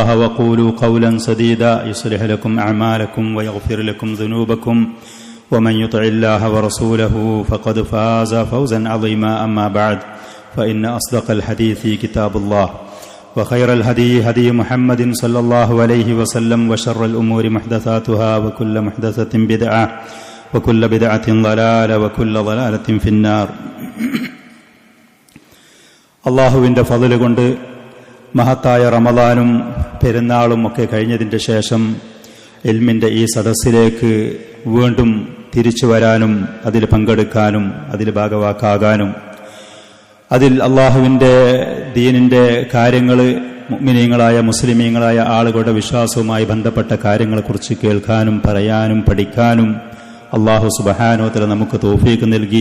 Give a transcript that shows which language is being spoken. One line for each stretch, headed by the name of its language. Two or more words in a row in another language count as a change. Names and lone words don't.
Arabic: وقولوا قولا سديدا يصلح لكم أعمالكم ويغفر لكم ذنوبكم ومن يطع الله ورسوله فقد فاز فوزا عظيما أما بعد فإن أصدق الحديث كتاب الله وخير الهدي هدي محمد صلى الله عليه وسلم وشر الأمور محدثاتها وكل محدثة بدعة وكل بدعة ضلالة وكل ضلالة في النار.
Malayalam: അള്ളാഹുവിൻ്റെ ഫضل കൊണ്ട് മഹത്തായ റമദാനും പെരുന്നാളും ഒക്കെ കഴിഞ്ഞതിൻ്റെ ശേഷം ഇൽമിൻ്റെ ഈ സദസ്സിലേക്ക് വീണ്ടും തിരിച്ചു വരാനും അതിൽ പങ്കെടുക്കാനും അതിൽ ഭാഗവാക്കാകാനും അതിൽ അള്ളാഹുവിൻ്റെ ദീനിൻ്റെ കാര്യങ്ങൾ മുഅ്മിനീങ്ങളായ മുസ്ലിമീങ്ങളായ ആളുകളുടെ വിശ്വാസവുമായി ബന്ധപ്പെട്ട കാര്യങ്ങളെക്കുറിച്ച് കേൾക്കാനും പറയാനും പഠിക്കാനും
Arabic: الله سبحانه وتعالى
Malayalam: നമുക്ക് തൗഫീഖ് നൽകി.